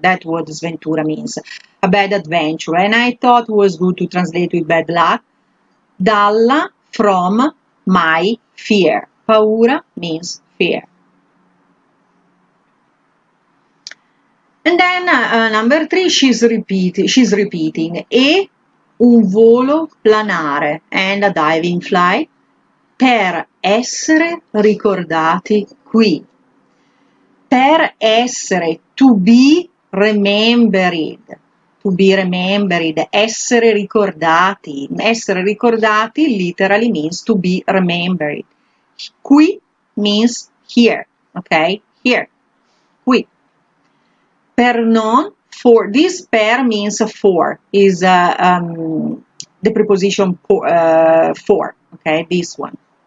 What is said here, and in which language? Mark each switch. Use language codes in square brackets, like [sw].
[en] That's what sventura means. A bad adventure. And I thought it was good to translate with bad luck. Dalla, from, my fear. Paura means fear. And then number 3, she's repeating. [it] E un volo planare [en] and a diving flight [it] per essere ricordati qui. Per essere, [en] to be remembered. To be remembered, [it] essere ricordati. Essere ricordati [en] literally means to be remembered. Qui means here, okay? Here, qui. [it] Per non, [en] for, this per means for, is the preposition for, okay, this one.